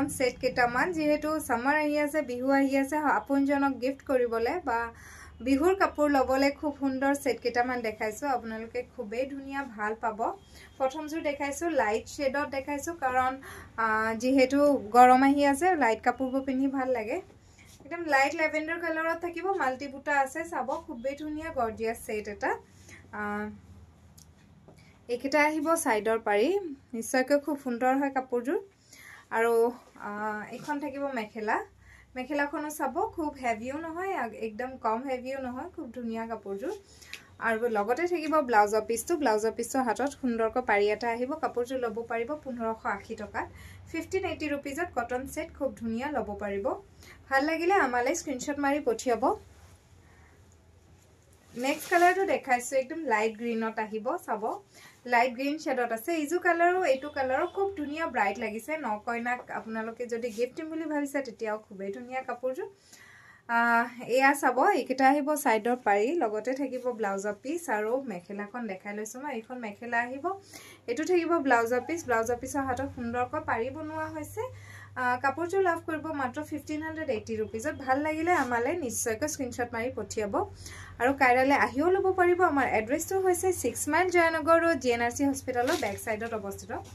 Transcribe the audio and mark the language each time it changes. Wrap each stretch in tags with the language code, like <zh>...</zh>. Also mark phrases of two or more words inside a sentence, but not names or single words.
<as>সেট কেটামান যেহেতু সামাৰ আহি আছে বিহু আহি আছে আপোনজনক গিফট কৰিবলে বা বিহুৰ কাপোৰ লবলে খুব সুন্দৰ সেট কেটামান দেখাইছো আপোনালোকে খুবেই ধুনিয়া ভাল পাব প্ৰথম জোৰ দেখাইছো</as> <en>light shadeত</en> <as>দেখাইছো কাৰণ যেহেতু গৰম আহি আছে লাইট কাপোৰবোৰ পিন্ধি ভাল লাগে एकदम</as> <en>light lavender colourত</en> <as>থাকিব মাল্টি বুটা আছে চাব খুবেই ধুনিয়া গর্জিয়াস সেট এটা একেটা আহিব সাইডৰ পাৰি নিশ্চয়কৈ খুব সুন্দৰ হয় কাপোৰজোৰ আৰু এখন থাকিব মেখেলাখনো চাব খুব হেভিও নহয় একদম কম হেভিও নহয় খুব ধুনিয়া কাপোৰজোৰ আৰু লগতে থাকিব ব্লাউজৰ পিছটো হাতত সুন্দৰকৈ পাৰি এটা আহিব কাপোৰজোৰ লব পাৰিব 1580 টকা 1580 ৰুপীজত</as> <en>cotton set</en> <as>খুব ধুনীয়া লব পাৰিব ভাল লাগিলে আমালে স্ক্রিনশট মাৰি পঠিয়াব নেক্সট কালাৰটো দেখাইছো একদম</as> <en>light greenত</en> <as>আহিব চাব</as> <en>light green shadeত</en> <as>আছে ইজু কালাৰো এইটো কালাৰো খুব ধুনিয়া ব্ৰাইট লাগিছে নকইনাক আপোনালোকে যদি গিফট দিম বুলি ভাবিছে তেতিয়াও খুবেই ধুনিয়া কাপোৰজোৰ এয়া চাব একেটা আহিব সাইডৰ পাৰি লগতে থাকিব ব্লাউজৰ পিস আৰু মেখেলাখন দেখাই লৈছো মই এইখন মেখেলা আহিব এটো থাকিব ব্লাউজৰ পিসৰ হাতত সুন্দৰকৈ পাৰি বনোৱা হৈছে কাপোৰজোৰ লাভ কৰিব মাত্ৰ 1580 रुपीजত ভাল লাগিলে আমালে নিশ্চয়কৈ স্ক্ৰিনশট মাৰি পঠিয়াব আৰু কাইৰালে আহিও লব পাৰিব আমাৰ এড্ৰেছটো হৈছে 6 মাইল জয়নগৰ ৰোড জিএনআৰসি হস্পিটালৰ</as> <en>back sideত</en> <as>অৱস্থিত</as>